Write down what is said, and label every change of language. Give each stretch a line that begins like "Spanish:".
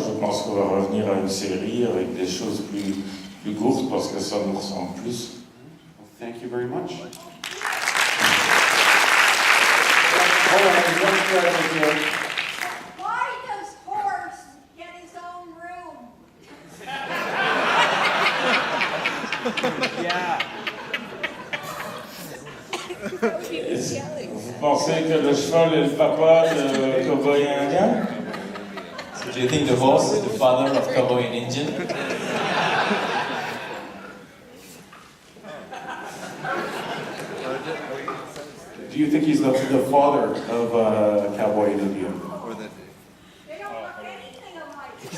French: Je pense qu'on va revenir à une série avec des choses plus courtes parce que ça nous ressemble plus.
English: Well, thank you very much. Hold on, there's one question here. Why does Horace get his own room?
French: Vous pensez que le cheval est le papa de Cowboy Indien?
English: So do you think the horse is the father of Cowboy and Indian? Do you think he's the father of Cowboy and Indian? They don't look anything alike.